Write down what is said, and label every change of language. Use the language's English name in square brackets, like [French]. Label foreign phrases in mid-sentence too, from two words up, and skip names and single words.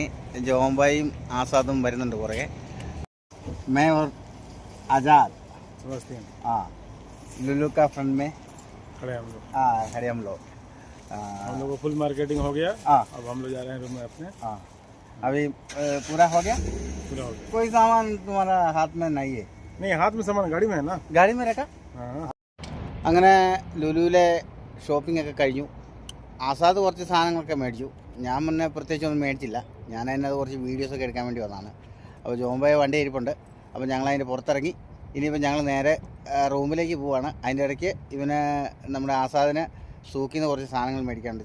[Malayalam] ജോംബായും ആസാദും വരുന്നുണ്ട് പുറകെ. [Hindi] मैं और आज़ाद हाँ लुलु का फ्रंट में खड़े हम लोग। हाँ खड़े हम लोग। हम लोग को [English] full marketing [Hindi] हो गया। हाँ अब हम लोग जा रहे हैं रूम में अपने। हाँ अभी पूरा हो गया। पूरा हो गया। कोई सामान तुम्हारा हाथ में नहीं है? नहीं, हाथ में सामान गाड़ी में है ना। गाड़ी में रखा। हाँ [Malayalam] അങ്ങനെ ലുലുവിലെ ഷോപ്പിംഗ് ഒക്കെ കഴിഞ്ഞു. ആസാദ് കുറച്ച് സാധനങ്ങളൊക്കെ മേടിച്ചു. ഞാൻ മുന്നേ പ്രത്യേകിച്ചൊന്നും മേടിച്ചില്ല. ഞാൻ അതിനകത്ത് കുറച്ച് വീഡിയോസൊക്കെ എടുക്കാൻ വേണ്ടി വന്നതാണ്. അപ്പോൾ ജോംബായ വണ്ടി ഇരിപ്പുണ്ട്. അപ്പോൾ ഞങ്ങൾ അതിൻ്റെ പുറത്തിറങ്ങി. ഇനിയിപ്പോൾ ഞങ്ങൾ നേരെ റൂമിലേക്ക് പോവുകയാണ്. അതിൻ്റെ ഇടയ്ക്ക് ഇവന് നമ്മുടെ ആസാദിന് സൂക്കിൽ നിന്ന് കുറച്ച് സാധനങ്ങൾ മേടിക്കാനുണ്ട്.